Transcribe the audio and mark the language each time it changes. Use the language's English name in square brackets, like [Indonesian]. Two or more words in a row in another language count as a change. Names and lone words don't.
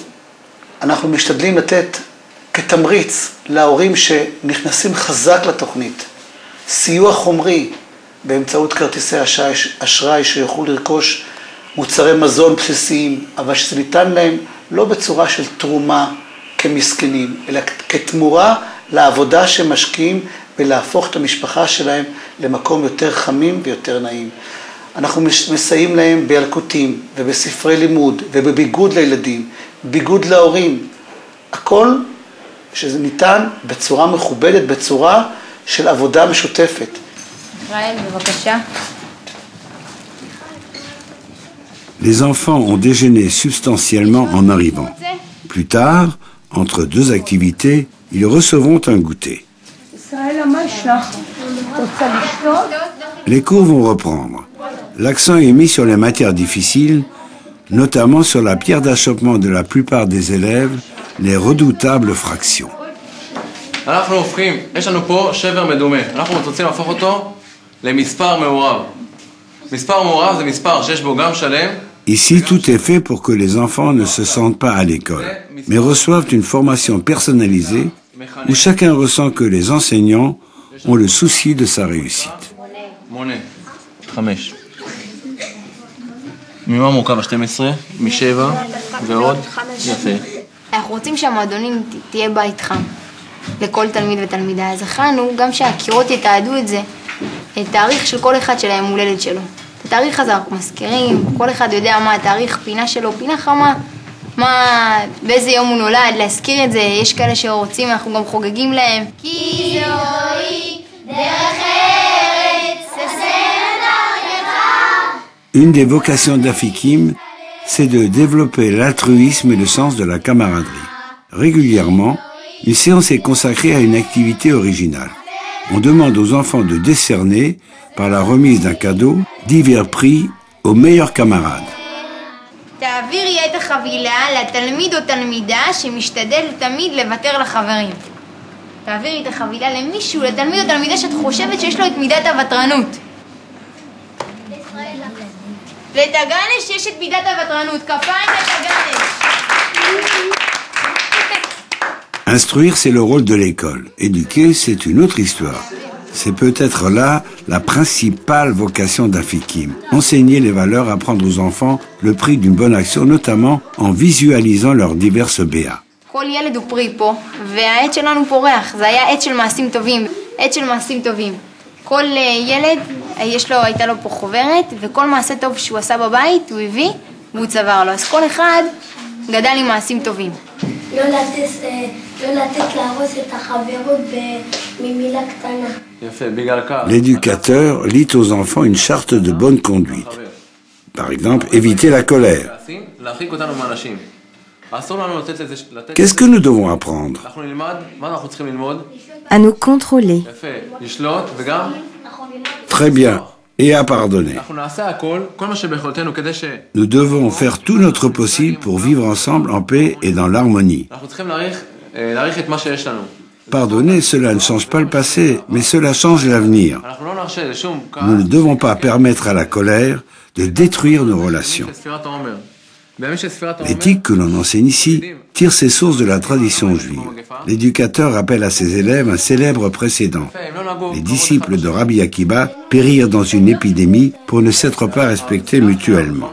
[Hebrew] אנחנו משתדלים לתת כתמריץ להורים שנכנסים חזק לתוכנית, סיוע חומרי באמצעות כרטיסי אשראי שיוכלו לרכוש מוצרי מזון בסיסיים, אבל שזה ניתן להם לא בצורה של תרומה כמסכנים, אלא כתמורה לעבודה שמשקיעים ולהפוך את המשפחה שלהם למקום יותר חמים ויותר נעים. אנחנו מסייעים להם בילקוטים ובספרי לימוד ובביגוד לילדים, ביגוד להורים. הכל שזה ניתן בצורה מכובדת, בצורה של עבודה משותפת. ישראל, בבקשה. [French] Les enfants ont déjeuné substantiellement en arrivant. Plus tard, entre deux activités, ils recevront un goûter. Les cours vont reprendre. L'accent est mis sur les matières difficiles, notamment sur la pierre d'achoppement de la plupart des élèves, les redoutables fractions. [Hebrew] אנחנו הופכים, יש לנו פה שבר מדומה. אנחנו רוצים להפוך אותו למספר מעורב. מספר מעורב זה מספר שיש בו גם שלם. [French] Ici, tout est fait pour que les enfants ne se sentent pas à l'école, mais reçoivent une formation personnalisée où chacun ressent que les enseignants ont le souci de sa réussite. [Hebrew] מונה, 5. ממה מורכב ה-12? מ7 ועוד? יפה. אנחנו רוצים שהמועדונים תהיה בית חם לכל תלמיד ותלמידה. אז הכנו גם שהקירות יתעדו את זה, את תאריך של כל אחד של היום הולדת שלו. את התאריך הזה אנחנו מזכירים, כל אחד יודע מה התאריך, פינה שלו, פינה חמה, באיזה יום הוא נולד, להזכיר את זה. יש כאלה שרוצים, אנחנו גם חוגגים להם. כי זוהי דרך ארץ, הסרט דרכך. [French] Une des vocations d'Afikim, c'est de développer l'altruisme et le sens de la camaraderie. Régulièrement, une séance est consacrée à une activité originale. On demande aux enfants de décerner, par la remise d'un cadeau, divers prix aux meilleurs camarades. [Hebrew] תעבירי את החבילה לתלמיד או תלמידה שמשתדל תמיד לוותר לחברים. תעבירי את החבילה למישהו, לתלמיד או תלמידה שאת חושבת שיש לו את מידת הוותרנות. לתגנש יש את מידת הוותרנות. כפיים לתגנש. [French] Instruire, c'est le rôle de l'école. Éduquer, c'est une autre histoire. C'est peut-être là la principale vocation d'Afikim. Enseigner les valeurs, apprendre aux enfants le prix d'une bonne action, notamment en visualisant leurs diverses béas. [Hebrew] כל ילד הוא פרי פה, והעת שלנו פורח. זה היה עת של מעשים טובים, עת של מעשים טובים. כל ילד, הייתה לו פה חוברת, וכל מעשה טוב שהוא עשה בבית, הוא הביא, והוא צבר לו. אז כל אחד גדל עם מעשים טובים. לא לתת להרוס את החברות ממילה קטנה. יפה, בגלל כך. [French] L'éducateur lit aux enfants une charte de bonne conduite. Par exemple, éviter la colère. [Hebrew] להרחיק אותנו מאנשים. אסור לנו לתת לזה... [French] Qu'est-ce que nous devons apprendre? [Hebrew] אנחנו נלמד, מה אנחנו צריכים ללמוד? [French] À nous contrôler. [Hebrew] יפה, לשלוט וגם... [French] Très bien. Et à pardonner. [Hebrew] אנחנו נעשה הכל, כל מה שביכולתנו כדי ש... [French] Nous devons faire tout notre possible pour vivre ensemble en paix et dans l'harmonie. [Hebrew] אנחנו צריכים להעריך את מה שיש לנו. [French] Pardonner, cela ne change pas le passé, mais cela change l'avenir. [Hebrew] אנחנו לא נרשה לשום... [French] Nous ne devons pas permettre à la colère de détruire nos relations. L'éthique que l'on enseigne ici tire ses sources de la tradition juive. L'éducateur rappelle à ses élèves un célèbre précédent. Les disciples de Rabbi Akiba périrent dans une épidémie pour ne s'être pas respectés mutuellement.